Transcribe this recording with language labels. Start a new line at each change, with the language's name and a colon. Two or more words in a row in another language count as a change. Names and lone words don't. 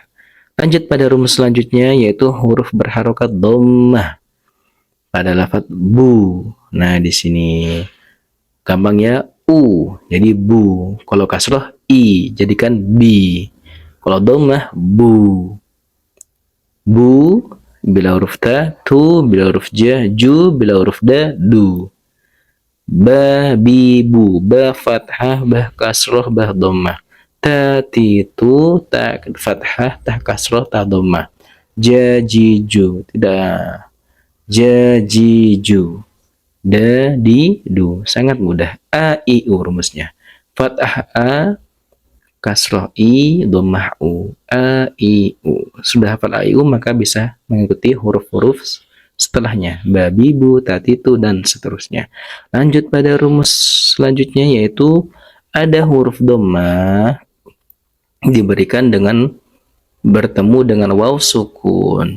Indonesian: Lanjut pada rumus selanjutnya yaitu huruf berharokat dhammah pada lafaz bu. Nah, di sini gampangnya u jadi bu. Kalau kasroh i jadikan bi. Kalau dhammah bu. Bu bila huruf ta, tu bila huruf ja, ju bila huruf da, du. Ba bi bu, ba fathah, ba kasroh, ba dhammah. Ta ti tu, ta fathah, ta kasroh, ta dhammah. Ja ji ju, tidak. Ja ji ju. Da di du, sangat mudah. A i u rumusnya. Fathah a, kasroh i, dhammah u. A i u. Sudah hafal a i u maka bisa mengikuti huruf-huruf setelahnya, babi, bu, tatitu, dan seterusnya. Lanjut pada rumus selanjutnya yaitu ada huruf dhammah diberikan dengan bertemu dengan waw sukun.